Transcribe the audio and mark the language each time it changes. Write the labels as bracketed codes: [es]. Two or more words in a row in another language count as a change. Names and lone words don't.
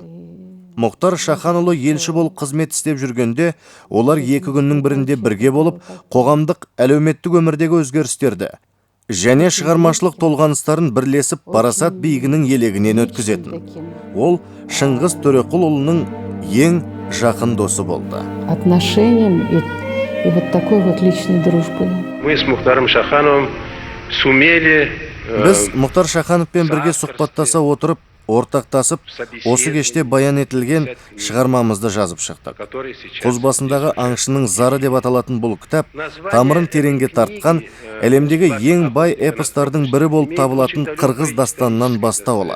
[kk] Мұхтар Шаханұлы елші болып қызмет істеп жүргенде, олар екі күннің бірінде бірге болып, қоғамдық, әлеуметтік өмірдегі өзгерістерді және шығармашылық толғаныстарын бірлесіп парасат биігінің елегінен өткізетін. Ол Шыңғыс Төреқұлұлының ең жақын досы болды. [ru] Отношением и вот такой вот личной дружбой. Мы с Мухтаром Шахановым сумели [kk] Біз Мұхтар Шахановпен бірге сұхбаттаса отырып, ортақтасып, осы кеште баян етілген шығармамызды жазып шықтық. Құз басындағы аңшының зары деп аталатын бұл кітап тамырын тереңге тартқан, әлемдегі ең бай эпостардың бірі болып табылатын қырғыз дастанынан бастау алады.